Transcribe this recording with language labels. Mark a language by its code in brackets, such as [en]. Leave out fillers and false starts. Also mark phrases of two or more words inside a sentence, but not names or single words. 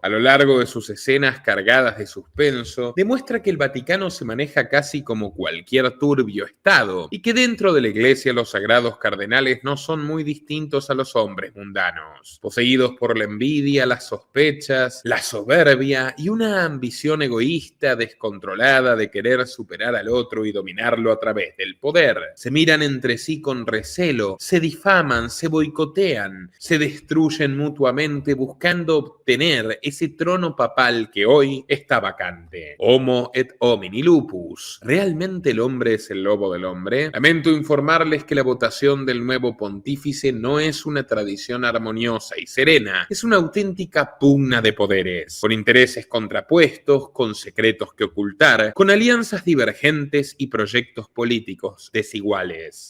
[es] A lo largo de sus escenas cargadas de suspenso, demuestra que el Vaticano se maneja casi como cualquier turbio estado y que dentro de la Iglesia los sagrados cardenales no son muy distintos a los hombres mundanos, poseídos por la envidia, las sospechas, la soberbia y una ambición egoísta descontrolada de querer superar al otro y dominarlo a través del poder. Se miran entre sí con recelo, se difaman, se boicotean, se destruyen mutuamente buscando obtener ese trono papal que hoy está vacante. [la] Homo et homini lupus. [es] ¿Realmente el hombre es el lobo del hombre? Lamento informarles que la votación del nuevo pontífice no es una tradición armoniosa y serena, es una auténtica pugna de poderes, con intereses contrapuestos, con secretos que ocultar, con alianzas divergentes y proyectos políticos desiguales.